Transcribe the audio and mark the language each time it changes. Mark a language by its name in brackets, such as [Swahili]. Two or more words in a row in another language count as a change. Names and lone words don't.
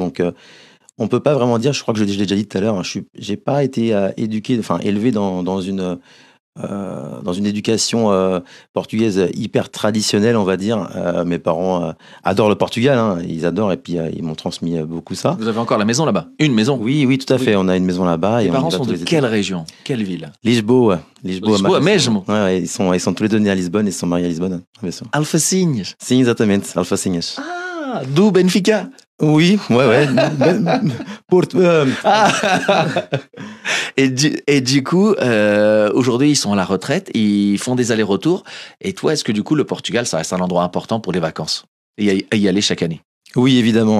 [French] Donc, on peut pas vraiment dire, je crois que je l'ai déjà dit tout à l'heure, hein, j'ai pas été élevé dans une éducation portugaise hyper traditionnelle, on va dire. Mes parents adorent le Portugal, hein, ils adorent, et puis ils m'ont transmis beaucoup ça. Vous avez encore la maison là-bas? Une maison? Oui, tout à fait. On a une maison là-bas. Tes parents sont de quelle région? Quelle ville? [Portuguese] Lisboa. Lisboa mesmo? [French] Ouais, ils sont tous les deux nés à Lisbonne, ils sont mariés à Lisbonne, bien sûr. [Portuguese] Alfacinhas? Sim, exatamente, Alfacinhas. Ah, do Benfica? [French] Oui, ouais. Porto. Et du coup, aujourd'hui, ils sont à la retraite, ils font des allers-retours. Et toi, est-ce que du coup, le Portugal, ça reste un endroit important pour les vacances et y aller chaque année? Oui, évidemment.